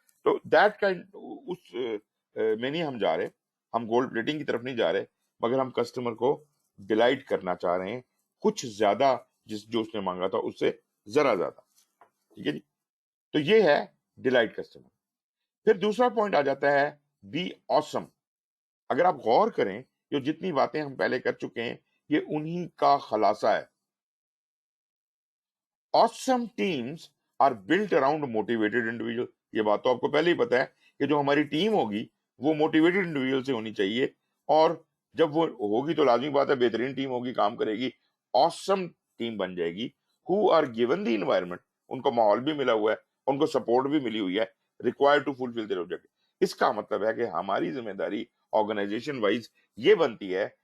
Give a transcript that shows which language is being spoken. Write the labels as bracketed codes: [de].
[ur] تو that kind اس میں نہیں ہم جا رہے, ہم گولڈ پلیٹنگ کی طرف نہیں جا رہے, مگر ہم کسٹمر کو ڈیلائٹ کرنا چاہ رہے ہیں کچھ زیادہ, جو اس نے مانگا تھا اس سے ذرا زیادہ. ٹھیک ہے جی, تو یہ ہے ڈیلائٹ کسٹمر. پھر دوسرا پوائنٹ آ جاتا ہے بی آسم. اگر آپ غور کریں جو جتنی باتیں ہم پہلے کر چکے ہیں یہ انہی کا خلاصہ ہے. [en] Awesome teams are built around motivated individual. [ur] یہ بات تو آپ کو پہلے ہی پتا ہے کہ جو ہماری ٹیم ہوگی وہ موٹیویٹڈ انڈیویجول سے ہونی چاہیے, اور جب وہ ہوگی تو لازمی بات ہے بہترین ٹیم ہوگی, کام کرے گی, awesome ٹیم بن جائے گی. [en] who are given the environment, [ur] ان کو ماحول بھی ملا ہوا ہے, ان کو سپورٹ بھی ملی ہوئی ہے, [en] required to fulfill their objective. [ur] اس کا مطلب ہے کہ ہماری ذمہ داری آرگنائزیشن وائز یہ بنتی ہے